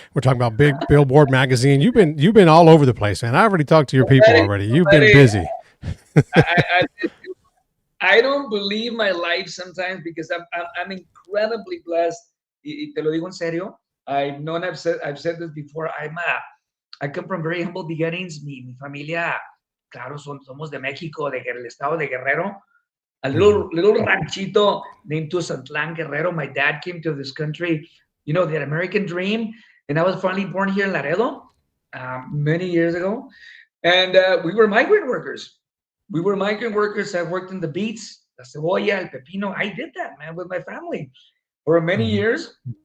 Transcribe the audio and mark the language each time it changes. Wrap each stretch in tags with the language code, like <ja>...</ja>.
<en>We're talking about big Billboard magazine. You've been all over the place, man. I already talked to your people already. You've been busy. I don't believe my life sometimes, because I'm incredibly blessed.</en> <es>Y te lo digo en serio.</es> <en>I've said this before. I come from very humble beginnings.</en> <es>Mi familia, claro, somos de México, del estado de Guerrero.</es> <en>A little ranchito named Tuzantlan, Guerrero. My dad came to this country, the American dream, and I was finally born here in Laredo many years ago. And we were migrant workers. I worked in the beets,</en> <es>la cebolla, el pepino.</es> <en>I did that, man, with my family for many years.</en>